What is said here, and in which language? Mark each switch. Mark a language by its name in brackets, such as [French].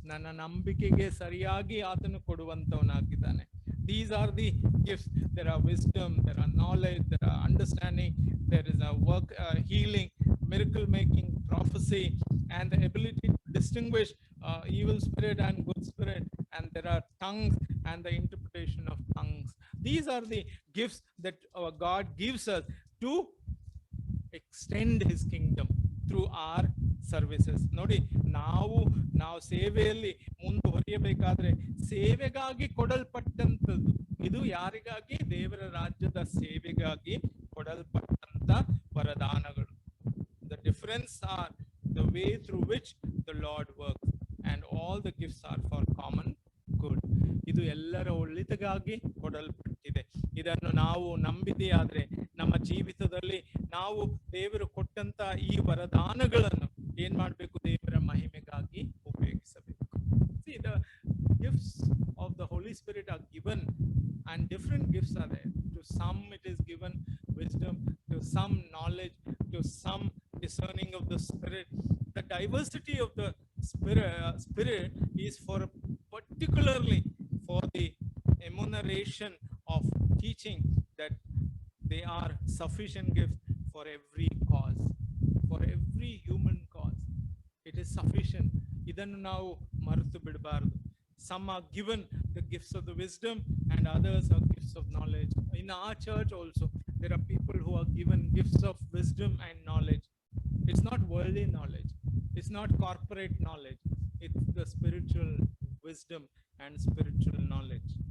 [Kannada] ನನ್ನ ನಂಬಿಕೆಗೆ ಸರಿಯಾಗಿ ಆತನು ಕೊಡುವಂತವನಾಗಿದ್ದಾನೆ. [English] These are the gifts. There are wisdom, there are knowledge, there are understanding, there is a work, healing, miracle making, prophecy, and the ability to distinguish evil spirit and good spirit. And there are tongues and the interpretation of tongues. These are the gifts that our God gives us to extend his kingdom through our services. [Kannada] ನೋಡಿ, ನಾವು ಸೇವೆಯಲ್ಲಿ ಮುಂದುವರಿಯಬೇಕಾದ್ರೆ ಸೇವೆಗಾಗಿ ಕೊಡಲ್ಪಟ್ಟಂತದ್ದು ಇದು. ಯಾರಿಗಾಗಿ? ದೇವರ ರಾಜ್ಯದ ಸೇವೆಗಾಗಿ ಕೊಡಲ್ಪಟ್ಟಂತ ವರದಾನಗಳು. [English] The difference are the way through which the Lord works, and all the gifts are for common good. [Kannada] ಇದು ಎಲ್ಲರ ಒಳಿತಿಗಾಗಿ ಕೊಡಲ್ಪಟ್ಟಿದೆ. ಇದನ್ನು ನಾವು ನಂಬಿದೆಯಾದ್ರೆ ನಮ್ಮ ಜೀವಿತದಲ್ಲಿ ನಾವು ದೇವರು ಕೊಟ್ಟಂತ ಈ ವರದಾನಗಳನ್ನು ಏನ್ ಮಾಡ್ಬೇಕು? ದೇವರ ಮಹಿಮೆಗಾಗಿ ಉಪಯೋಗಿಸಬೇಕು. [English] See, the gifts of the Holy Spirit are given, and different gifts are there. To some it is given wisdom, to some knowledge, to some discerning of the Spirit. The diversity of the Spirit is for particularly for the enumeration of teaching, that they are sufficient gifts for every cause, for every human cause. It is sufficient. [Kannada] Idannu ನಾವು ಮರೆತು ಬಿಡಬಾರದು. [English] Some are given the gifts of the wisdom, and others are gifts of knowledge. In our church also, there are people who are given gifts of wisdom and knowledge. It's not worldly knowledge. It's not corporate knowledge. It's the spiritual wisdom and spiritual knowledge.